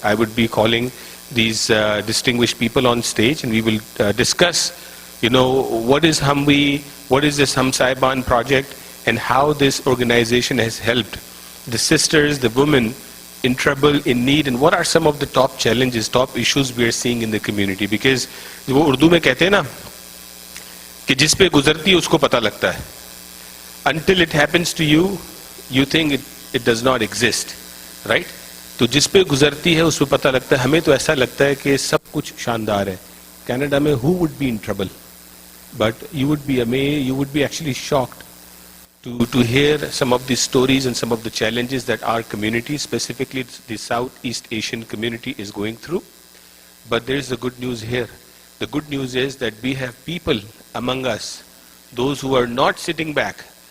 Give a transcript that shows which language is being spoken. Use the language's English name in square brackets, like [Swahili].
[English] I would be calling these distinguished people on stage, and we will discuss, what is Hum-We, what is this Hum-Sayeban project, and how this organization has helped the sisters, the women in trouble, in need, and what are some of the top challenges, top issues we are seeing in the community. Because [Hindi] वो उर्दू में कहते हैं ना कि जिस पे गुजरती है उसको पता लगता है. [English] Until it happens to you, you think it does not exist, right? [Hindi] तो जिस पे गुजरती है उसको पता लगता है. हमें तो ऐसा लगता है कि सब कुछ शानदार है. कनाडा में [English] who would be in trouble? But you would be amazed, you would be actually shocked to hear some of these stories and some of the challenges that our community, specifically the Southeast Asian community, is going through. But there is the good news here. The good news is that we have people among us, those who are not sitting back.